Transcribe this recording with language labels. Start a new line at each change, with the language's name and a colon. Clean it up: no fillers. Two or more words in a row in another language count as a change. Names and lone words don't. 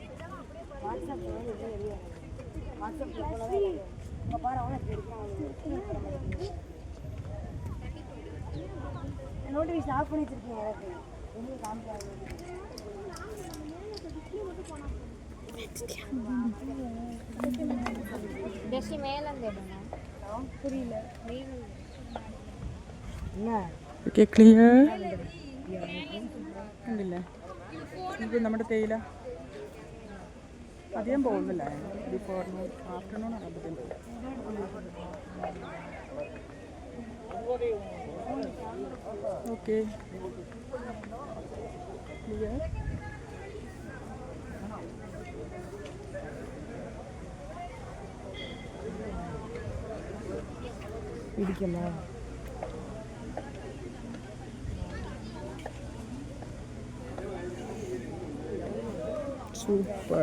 Tamil: வாட்ஸ்அப்ல
English: notification off
Tamil: பண்ணி வச்சிருக்கீங்க எனக்கு மேலே புரியல
English: okay clear
Malayalam: ഉണ്ടല്ലേ ഇത് നമ്മുടെ തേയില അധികം പോകുന്നില്ല
English: before afternoon
Malayalam: ആകുമ്പോഴത്തേക്കും
English: okay clear
Malayalam: ഇരിക്കല്ലോ സൂപ്പർ.